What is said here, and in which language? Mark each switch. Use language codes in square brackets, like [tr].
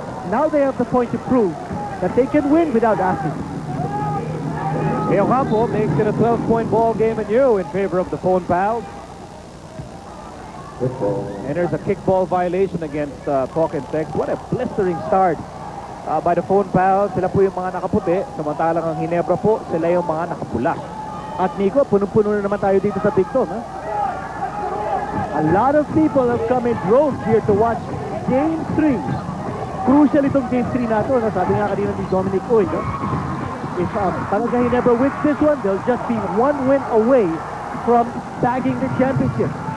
[en] Now they have the point to prove that they can win without Asi. Ocampo makes it a 12-point ball game anew in favor of the Phone Pals. And there's a kickball violation against Talk and Text. What a blistering start by the Phone Pals. [tl] Sila po yung mga nakaputi, samantalang ang Ginebra po, sila yung mga nakapula. At Nico, punong-puno na naman tayo dito sa Big Tom, ha? [en] A lot of people have come in droves here to watch Game 3. [tl] Crucial itong Game 3 na ito, no? Sabi nga kanina ni Dominic Uy, no? [en] If Barangay Ginebra wins this one, they'll just be one win away from bagging the championship.